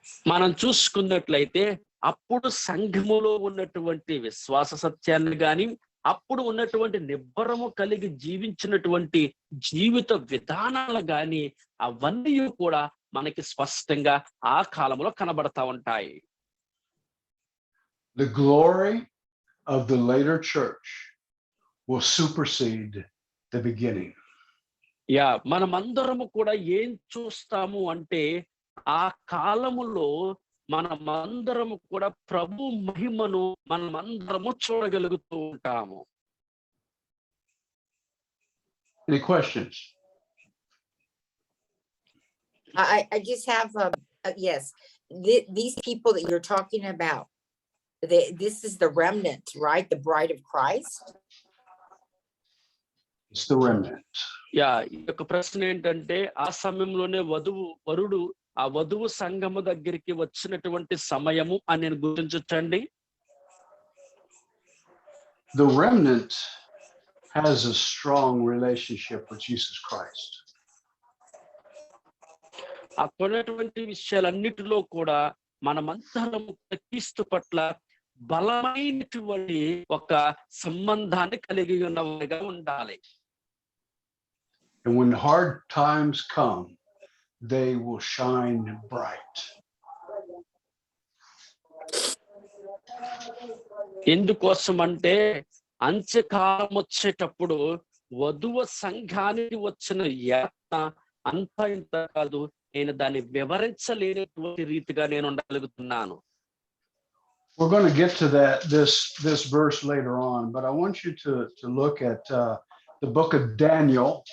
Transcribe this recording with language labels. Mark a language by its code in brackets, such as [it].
[te] మనం చూసుకున్నట్లయితే అప్పుడు సంఘములో ఉన్నటువంటి విశ్వాస సత్యాన్ని గాని అప్పుడు ఉన్నటువంటి నిబ్బరము కలిగి జీవించినటువంటి జీవిత విధానాలు గాని అవన్నీ కూడా మనకి స్పష్టంగా ఆ కాలంలో కనబడతా ఉంటాయి. [en] The glory of the later church will supersede the beginning. [te] Yeah మనమందరము కూడా ఏం చూస్తాము అంటే ఆ కాలములో మనమందరము కూడా ప్రభు మహిమను మనమందరము చూడగలుగుతూ ఉంటాము. [en] Any questions? I just have, yes, these people that you're talking about, this is the remnant, right? The bride of Christ. It's the remnant. [te] Yeah ఈ యొక్క ప్రశ్న ఏంటంటే ఆ సమయంలోనే వరుడు ఆ వధువు సంఘము దగ్గరికి వచ్చినటువంటి సమయము అని నేను గుర్తించండి. [en] The remnant has a strong relationship with Jesus Christ. [te] ఆ కొన్నటువంటి విషయాలన్నిటిలో కూడా మనమందరము క్రీస్తు పట్ల బలమైనటువంటి ఒక సంబంధాన్ని కలిగి ఉన్నవారిగా ఉండాలి. [en] And when hard times come, they will shine bright. [te] ఎందుకోసం అంటే అంత్యకాలం వచ్చేటప్పుడు వధువు సంఘానికి వచ్చిన యాతన అంత ఇంత కాదు, నేను దాన్ని వివరించలేనటువంటి రీతిగా నేను ఉండగలుగుతున్నాను. [en] We're going to get to this verse later on, but I want you to look at the book of Daniel.